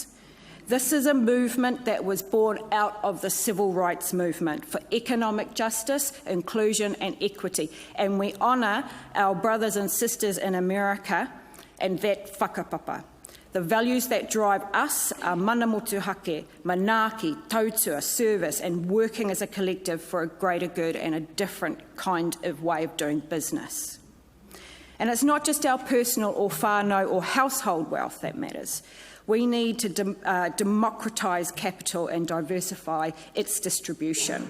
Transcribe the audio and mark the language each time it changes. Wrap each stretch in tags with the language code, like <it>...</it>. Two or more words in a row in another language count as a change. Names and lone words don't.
<en>This is a movement that was born out of the civil rights movement for economic justice, inclusion and equity. And we honour our brothers and sisters in America and that whakapapa. The values that drive us are</en> <mi>mana motuhake, manaaki,</mi> <en>tautua, service and working as a collective for a greater good and a different kind of way of doing business. And it's not just our personal or whānau or household wealth that matters. We need to democratise capital and diversify its distribution.</en>